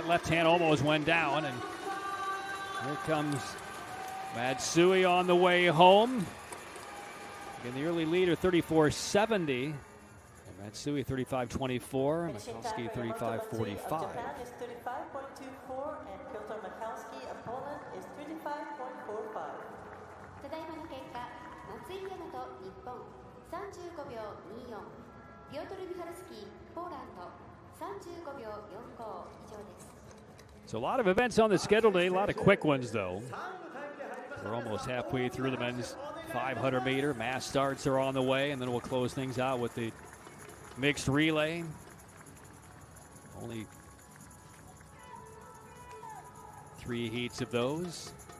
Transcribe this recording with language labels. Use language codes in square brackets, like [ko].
[en] That left hand almost went down. And here comes Matsui on the way home. Again, the early leader, 34.70. Matsui, 35.24. And Mikalski, 35.45. Japan is 35.24, and Piotr Mikalski of Poland is 35.45. [ja] ただいまの結果、松井大和日本35秒24、ピオトル・ミハルスキーポーランド35秒45以上です。 [en] So a lot of events on the schedule today, a lot of quick ones though. We're almost halfway through the men's 500 meter. Mass starts are on the way, and then we'll close things out with the mixed relay. Only 3 heats of those.